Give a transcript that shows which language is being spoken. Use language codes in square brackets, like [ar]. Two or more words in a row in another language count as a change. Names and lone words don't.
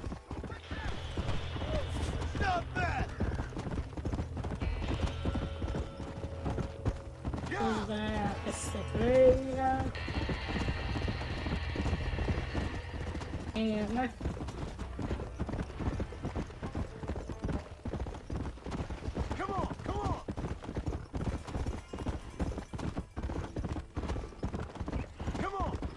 [en] Stop that! [hu] Közben elkezdtek lőni rá. Érnek. [en] Come on, come on! Come on!